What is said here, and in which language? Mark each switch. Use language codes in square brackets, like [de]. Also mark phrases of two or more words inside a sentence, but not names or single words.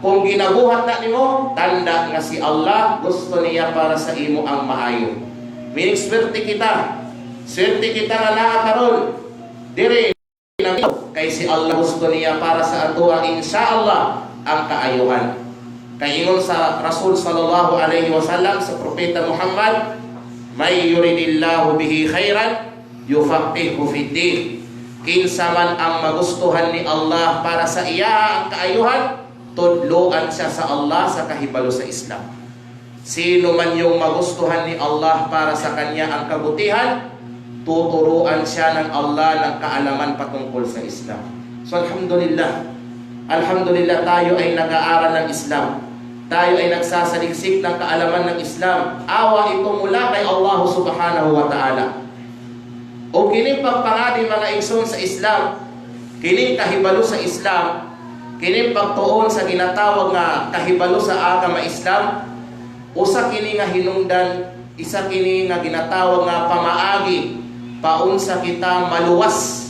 [ceb] Kung ginabuhat na nimo, tanda nga si Allah gusto niya para sa imo ang maayo. Meaning swerte kita. Swerte kita nga naa karon. Dire kay si Allah gusto niya para sa ato ang insyaallah ang kaayuhan. Kay ingon sa Rasul [ar] صلى الله عليه وسلم [ceb] sa propeta Muhammad, [ar] من يرد الله به خيرا يفقهه في الدين. [ceb] Kinsa man ang magustuhan ni Allah para sa iya ang kaayuhan, tudloan siya sa Allah sa kahibalo sa Islam. [tl] Sino man yung magustuhan ni Allah para sa kanya ang kabutihan, tuturuan siya ng Allah ng kaalaman patungkol sa Islam. So alhamdulillah, alhamdulillah tayo ay nag-aaral ng Islam. Tayo ay nagsasaliksik ng kaalaman ng Islam. Awa ito mula kay [ar] الله سبحانه وتعالى. [ceb] O kining pagpangadi mga igsoon sa Islam, kining kahibalo sa Islam, kining pagtuon sa ginatawag nga kahibalo sa agama Islam, usa kini nga hinungdan, isa kini nga ginatawag nga pamaagi, paunsa kita maluwas.